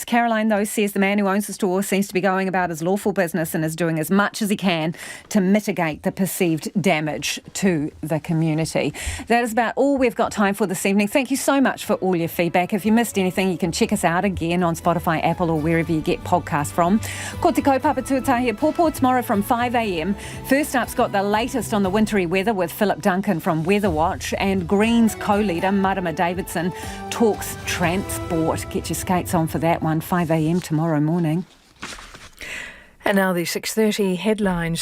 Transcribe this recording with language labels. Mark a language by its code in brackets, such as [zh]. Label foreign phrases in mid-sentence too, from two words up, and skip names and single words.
[en] Caroline, though, says the man who owns the store seems to be going about his lawful business and is doing as much as he can to mitigate the perceived damage to the community. That is about all we've got time for this evening. Thank you so much for all your feedback. If you missed anything, you can check us out again on Spotify, Apple or wherever you get podcasts from. [mi] Ko te kaupapa tuatahi e pōpō [en] tomorrow from 5 a.m. a.m. First up's got the latest on the wintry weather with Philip Duncan from Weather Watch, and Greens co-leader Marama Davidson talks transport. Get your skates on for that one, 5 a.m. tomorrow morning. And now the 6:30 headlines.